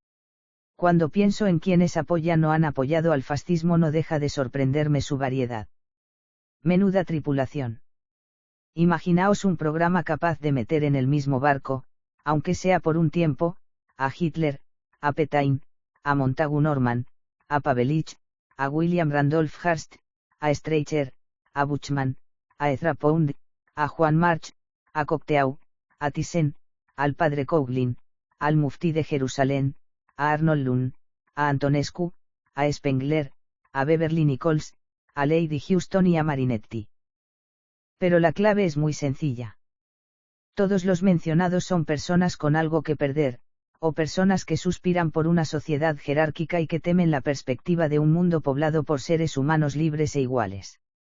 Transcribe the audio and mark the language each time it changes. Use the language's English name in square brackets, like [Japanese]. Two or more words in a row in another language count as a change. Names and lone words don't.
[Spanish] Cuando pienso en quienes apoyan o han apoyado al fascismo no deja de sorprenderme su variedad. Menuda tripulación. Imaginaos un programa capaz de meter en el mismo barco, aunque sea por un tiempo, a Hitler, a Petain, a Montagu Norman, a Pavelich, a William Randolph Hearst, a Streicher, a Buchmann, a Ezra Pound, a Juan March, a Cocteau, a Thyssen, al padre Coughlin, al muftí de Jerusalén, a Arnold Lunn, a Antonescu, a Spengler, a Beverly Nichols, a Lady Houston y a Marinetti. Pero la clave es muy sencilla. Todos los mencionados son personas con algo que perder, o personas que suspiran por una sociedad jerárquica y que temen la perspectiva de un mundo poblado por seres humanos libres e iguales.